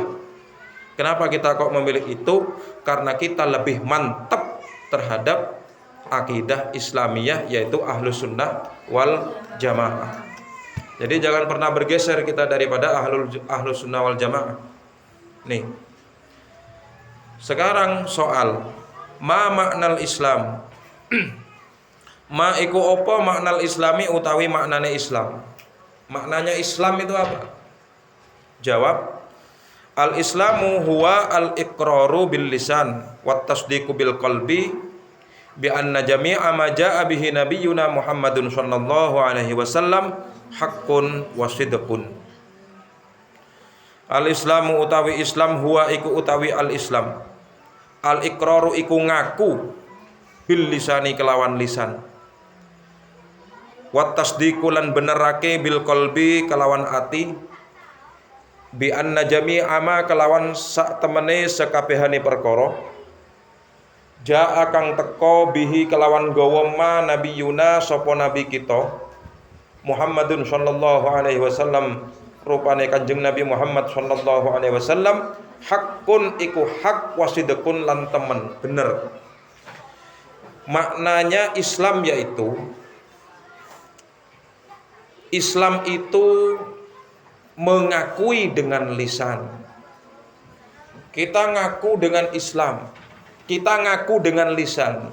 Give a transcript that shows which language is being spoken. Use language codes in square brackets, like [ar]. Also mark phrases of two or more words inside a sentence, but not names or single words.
[id] Kenapa kita kok memilih itu? Karena kita lebih mantap terhadap akidah Islamiyah yaitu [ar] أهل السنة والجماعة. [id] Jadi jangan pernah bergeser kita daripada [ar] أهل السنة والجماعة. [id] Nih. Sekarang soal [ar] ما معنى الإسلام. [jv] Ma iku apa [ar] معنى الإسلام [jv] utawi maknane Islam. [id] Maknanya Islam itu apa? Jawab, [ar] الإسلام هو الإقرار باللسان والتصديق بالقلب بأن جميع ما جاء به نبينا محمد صلى الله عليه وسلم حق وصدق. [jv] Al-Islamu utawi Islam huwa iku utawi al-Islam. Al-iqraru iku ngaku [ar] باللسان [jv] kelawan lisan. [ar] والتصديق [jv] lan benerake [ar] بالقلب [jv] kelawan ati. [ar] بأن جميع ما [jv] kelawan sak temene sekabehane perkara. Jaa kang teka bihi kelawan gawa ma nabiyuna sapa nabi kita [ar] محمد صلى الله عليه وسلم [jv] rupane Kanjeng Nabi Muhammad [ar] صلى الله عليه وسلم [jv] hakun iku hak wasidekun lan temen bener. [id] Maknanya Islam yaitu Islam itu mengakui dengan lisan. Kita ngaku dengan Islam, kita ngaku dengan lisan.